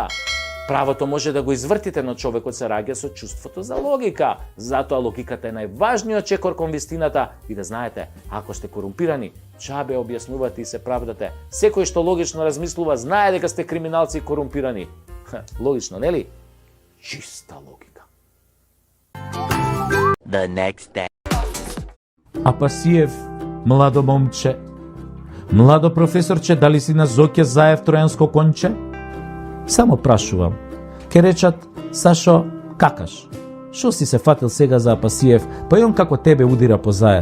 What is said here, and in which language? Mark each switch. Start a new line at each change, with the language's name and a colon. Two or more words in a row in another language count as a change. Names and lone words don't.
Macedonian: Правото може да го извртите, но човекот се раѓа со чувството за логика. Затоа логиката е најважниот чекор кон вистината и да знаете, ако сте корумпирани, чабе објаснувате и се правдате. Секој што логично размислува знае дека сте криминалци и корумпирани. Логично, нели? Чиста логика.
English: The next day.
Macedonian: А Пасиев, младо момче, Младо професорче, дали си на Зоќе Заев тројанско конче? Само прашувам. Ке речат, Сашо, какаш? Шо си се фатил сега за Апасиев, па и он како тебе удира по Заев?